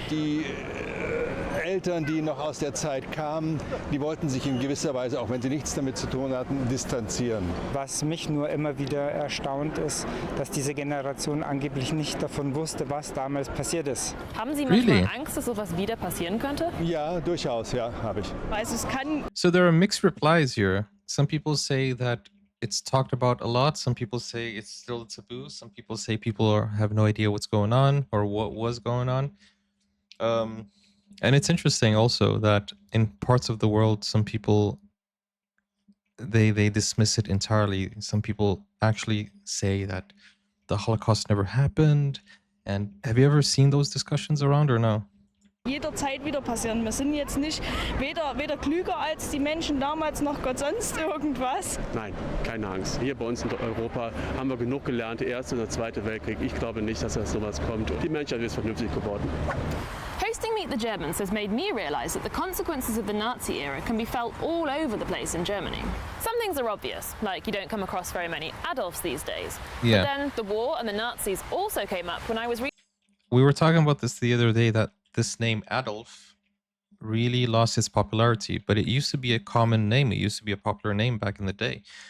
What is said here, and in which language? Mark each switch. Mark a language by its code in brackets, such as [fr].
[de] Die Eltern, die noch aus der Zeit kamen, die wollten sich in gewisser Weise, auch wenn sie nichts damit zu tun hatten, distanzieren. Was mich nur immer wieder erstaunt ist, dass diese Generation angeblich nicht davon wusste, was damals passiert ist. Haben Sie manchmal [en] Really? [de] Angst, dass sowas wieder passieren könnte? Ja, durchaus, ja, habe ich. Also es kann [en] So there are mixed replies here. Some people say that it's talked about a lot. Some people say it's still a taboo. Some people say have no idea what's going on or what was going on. And it's interesting also that in parts of the world, some people they dismiss it entirely. Some people actually say that the Holocaust never happened. And have you ever seen those discussions around or no? [de] jederzeit wieder passieren. Wir sind jetzt nicht weder klüger als die Menschen damals noch Gott sonst irgendwas. Nein, keine Angst. Hier bei uns in Europa haben wir genug gelernt, der Erste und der Zweite Weltkrieg. Ich glaube nicht, dass das sowas kommt. Die Menschheit ist vernünftig geworden. [en] Hosting Meet the Germans has made me realise that the consequences of the Nazi era can be felt all over the place in Germany. Some things are obvious, like you don't come across very many Adolfs these days. Yeah. But then the war and the Nazis also came up when I was We were talking about this the other day, that this name Adolf really lost its popularity, but it used to be a common name. It used to be a popular name back in the day.